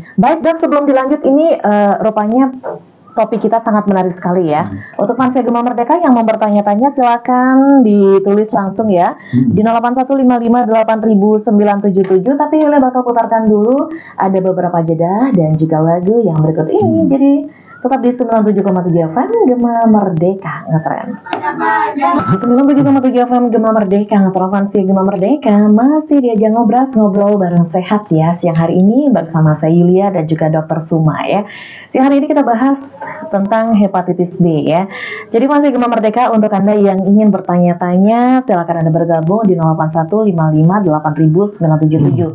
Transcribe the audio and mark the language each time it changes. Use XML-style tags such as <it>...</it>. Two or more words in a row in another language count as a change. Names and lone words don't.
<id>Baik dok, sebelum dilanjut ini rupanya topik kita sangat menarik sekali ya. Untuk fans Gema Merdeka yang mau bertanya-tanya silakan ditulis langsung ya di 0815580977. Tapi Yule bakal putarkan dulu ada beberapa jeda dan juga lagu yang berikut ini. Jadi tetap di 97,7 FM Gema Merdeka ngetren. 97,7 FM Gema Merdeka ngetren, fans Gema Merdeka masih diajak ngobrol bareng sehat ya siang hari ini bersama saya Yulia dan juga Dr. Suma ya. Siang hari ini kita bahas tentang hepatitis B ya. Jadi masih Gema Merdeka, untuk Anda yang ingin bertanya-tanya silakan Anda bergabung di 0815580977.</id>